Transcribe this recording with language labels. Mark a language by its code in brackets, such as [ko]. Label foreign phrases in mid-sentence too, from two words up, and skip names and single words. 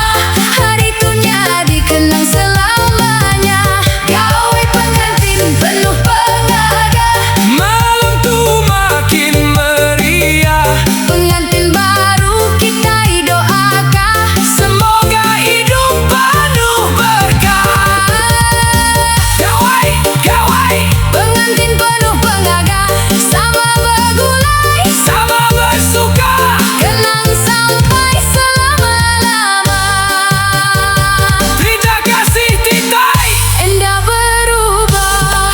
[ms] Hari itunya dikenang selamanya. [iba] Kawai pengantin penuh pengaga, Malam tuh makin meriah, [ms] pengantin baru kita doakan. semoga hidup penuh berkah. [iba] Gawai, gawai, Pengantin penuh pengaga, sama bergulai, [ms] sama bersuka. kenang sampai selama-lama. Terima kasih Titai. [iba] Endah berubah.